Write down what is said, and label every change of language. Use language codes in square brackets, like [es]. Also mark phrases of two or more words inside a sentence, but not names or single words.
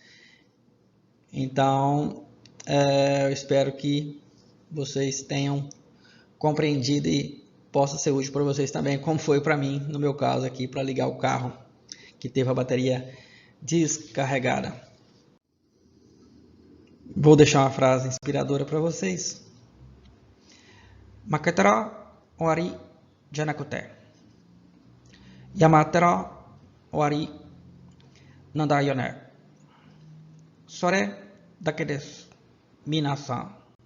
[pt] Então eu espero que vocês tenham compreendido e possa ser útil para vocês também, como foi para mim no meu caso aqui, para ligar o carro que teve a bateria descarregada. Vou deixar uma frase inspiradora para vocês. [ja] 負けたら終わりじゃなくて、やめたら終わりなんだよね. それだけです、皆さん.